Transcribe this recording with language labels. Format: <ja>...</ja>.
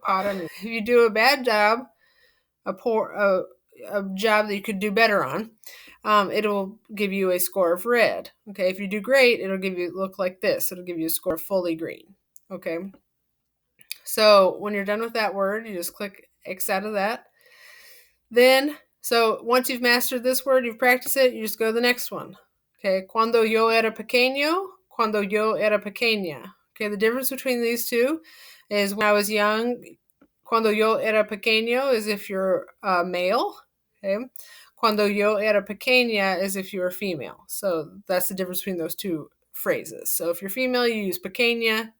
<en>Para means if you do a bad job, a job that you could do better on, it'll give you a score of red. Okay, if you do great, it'll give you look like this. It'll give you a score of fully green. Okay. So when you're done with that word, you just click X out of that. Then, so once you've mastered this word, you've practiced it, you just go to the next one.</en> <es>Okay, cuando yo era pequeño, cuando yo era pequeña.</es> <en>Okay, the difference between these two is when I was young,</en> <es>cuando yo era pequeño</es> <en>is if you're male. Okay,</en> <es>cuando yo era pequeña</es> <en>is if you're female. So that's the difference between those two phrases. So if you're female, you use pequeña.</en>